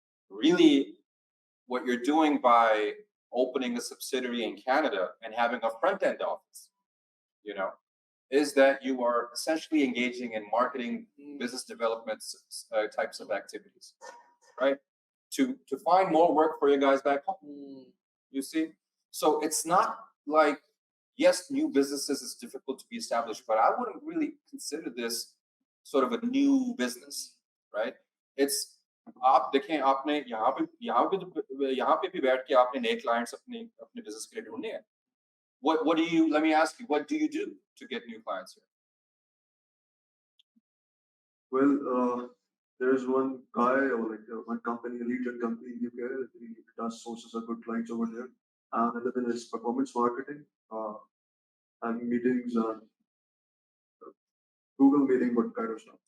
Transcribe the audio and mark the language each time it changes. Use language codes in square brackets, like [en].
[en] Really, what you're doing by opening a subsidiary in Canada and having a front-end office, is that you are essentially engaging in marketing, business development types of activities, right? To find more work for you guys back home. You see? So it's not like, yes, new businesses is difficult to be established, but I wouldn't really consider this sort of a new business, right? [hi] It's आप देखें आपने यहाँ पे भी बैठ के आपने नए clients अपने business के लिए ढूंढने हैं. [en] What do you, let me ask you, what do you do to get new clients here? Well, there is one guy or one company, a lead gen company in UK. He does sources of good clients over there. And another thing is performance marketing, having meetings, Google meeting, what kind of stuff.